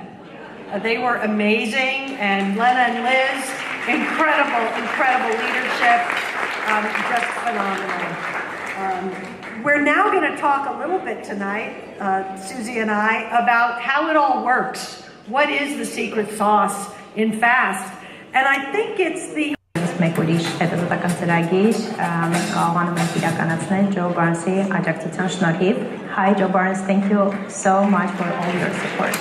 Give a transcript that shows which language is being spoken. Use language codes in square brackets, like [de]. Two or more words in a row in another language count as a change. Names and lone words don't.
[en] They were amazing, and Lena and Liz, incredible leadership, just phenomenal. We're now going to talk a little bit tonight, Susie and I, about how it all works. What is the secret sauce in FAST? And I think it's the [hy] մեկ ուրիշ հետազոտական ծրագիր մենք կարողանում ենք իրականացնել Joe Barnes-ի աջակցության շնորհիվ. [en] Hi Joe Barnes, thank you so much for all your support.